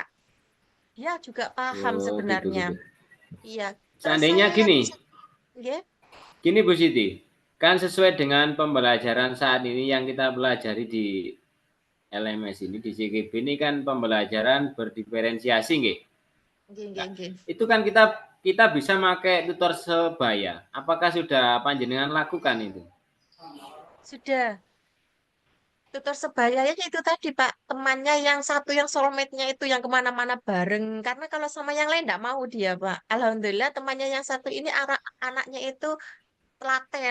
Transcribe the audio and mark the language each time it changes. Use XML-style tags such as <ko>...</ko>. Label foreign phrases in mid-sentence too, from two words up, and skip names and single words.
<id>Dia juga paham Oh, gitu, gitu. sebenarnya. Iya. Terus Seandainya saya yang gini, bisa, ya, gini Bu Siti, kan sesuai dengan pembelajaran saat ini yang kita pelajari di LMS ini, di CGB ini kan pembelajaran berdiferensiasi, nggih. Nah, nggih. itu kan kita kita bisa pakai tutor sebaya. Apakah sudah panjenengan lakukan itu? Sudah. Tutor sebayanya itu tadi Pak, temannya yang satu yang soulmate-nya itu yang kemana-mana bareng. Karena kalau sama yang lain enggak mau dia Pak. Alhamdulillah temannya yang satu ini anaknya itu telaten.</id>